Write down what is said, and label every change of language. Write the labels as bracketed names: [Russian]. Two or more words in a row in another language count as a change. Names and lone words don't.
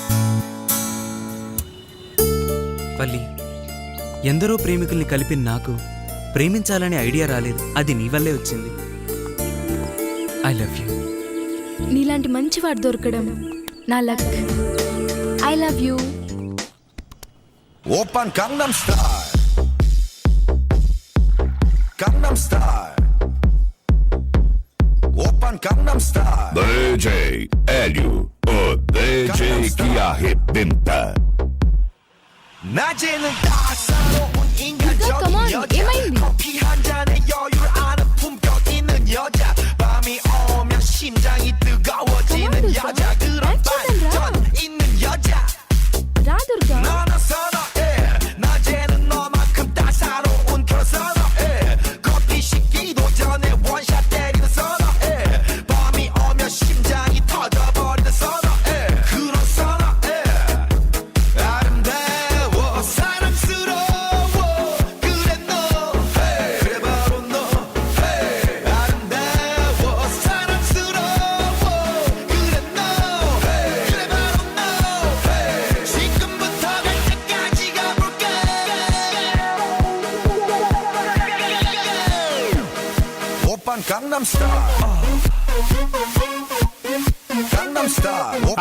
[Telugu] పల్లి, ఎందరో ప్రేమికుల్ని కలిపిన నాకు ప్రేమించాలనే ఐడియా రాలేదు. అది నీ వల్లే వచ్చింది. [English] I love you. [Telugu] నీలాంటి మంచివాడు దొరకడం నా లక్. [English] I love you. [Korean] 오빤 강남 스타일 강남 스타일 오빤 강남 스타일 [Portuguese] DJ Hélio, o DJ que arrebenta. [Korean] 낮에는 따사로운 인간적인 여자 커피 한 잔에 여유를 아는 품격 있는 여자 밤이 오면 심장이 뜨거워지는 여자 그런 반전 있는 여자 [Telugu] రా దుర్గా. [Korean] 너는 선어해 낮에는 너만큼 따사로운 그런 선어해 커피 식기도 전에 원샷 때리는 선어해 밤이 오면 심장이 터져버리는 선어해 그런 선어해 아름다워 사랑스러워 그래 너 그래 바로 너 아름다워 사랑스러워 그래 너 그래 바로 너 지금부터 갈 때까지 가볼까 오빤 강남스타일 강남스타일